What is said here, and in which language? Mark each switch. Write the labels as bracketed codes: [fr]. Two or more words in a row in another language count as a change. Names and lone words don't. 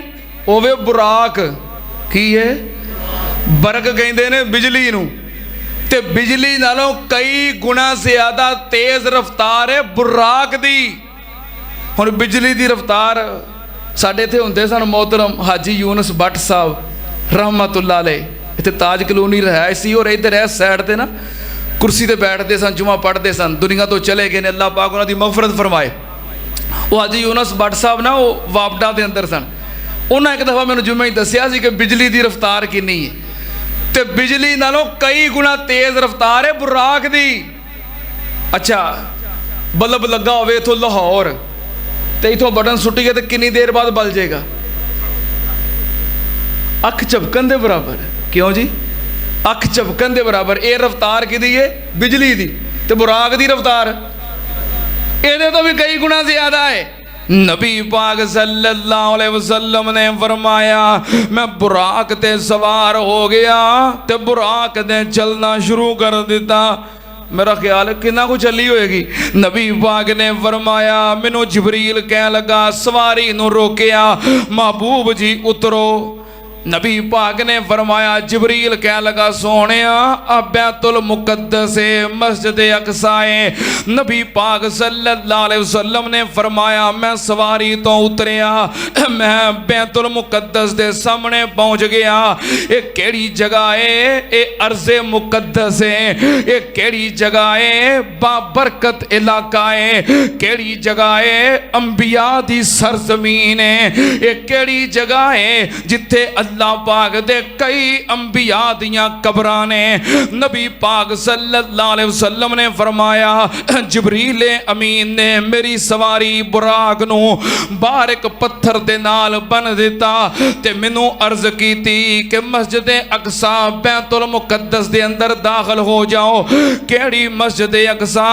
[pa] اوے بُراق کی ہے؟ برق کہتے نے بجلی نوں, تے بجلی نالوں کئی گنا زیادہ تیز رفتار ہے بُراق دی. ہُݨ بجلی دی رفتار ساڈے اِتھے ہُندے سن محترم حاجی یونس بھٹ صاحب [ar] رحمۃ اللہ علیہ, [pa] اِتھے تاج کالونی رہائش سی، اور اِدھر اِس سائیڈ تے نا کرسی تے بیٹھتے سن، جمعہ پڑھتے سن، دنیا توں چلے گئے نے، اللہ پاک اُنہاں دی مغفرت فرمائے. وہ حاجی یونس بھٹ صاحب نا وہ واپڈا کے اندر سن، اُنہیں ایک دفعہ میں نے جمعے ہی دسیا سی کہ [ur] بجلی کی رفتار کتنی ہے, [pa] تو بجلی نالوں کئی گنا تیز رفتار ہے بُراق دی. اچھا بلب لگا ہووے اِتھوں لاہور تو اِتھوں بٹن سُٹیئے تو کتنی دیر بعد بل جائے گا? اکھ جھپکن کے برابر۔ کیوں جی? اکھ جھپکن کے برابر۔ یہ رفتار کہدی ہے؟ بجلی کی. [ur] تو بُراق کی رفتار یہ تو بھی کئی گنا زیادہ ہے. [pa] نبی پاک [ar] صلی اللہ علیہ وسلم [pa] نے فرمایا میں بُراق تے سوار ہو گیا تے بُراق نے چلنا شروع کر دِتا. میرا خیال کتنا کجھ چلی ہوئے گی۔ نبی پاک نے فرمایا مینوں جبریل کہہ لگا سواری نوں روکیا، محبوب جی اُترو. نبی پاک نے فرمایا جبریل کہہ لگا سونے بیت المقدس مسجد اقصائے. نبی پاک [ar] صلی اللہ علیہ وسلم [pa] نے فرمایا میں سواری توں اُتریا، میں بیت المقدس کے سامنے پہنچ گیا. یہ کیہڑی جگہ ہے؟ یہ ارضِ مقدس ہے. یہ کیہڑی جگہ ہے؟ بابرکت علاقہ ہے. کیہڑی جگہ ہے? انبیا دی سرزمین ہے. یہ کیہڑی جگہ ہے جتھے اللہ پاک دے کئی انبیا دیاں قبراں نے. نبی پاک [ar] صلی اللہ علیہ وسلم [pa] نے فرمایا جبریل امین نے میری سواری بُراق نوں باہر ایک پتھر دے نال بن دِتا تے مینوں عرض کیتی کہ مسجد اقصیٰ بیت المقدس دے اندر داخل ہو جاؤ. کیہڑی مسجد اقصیٰ?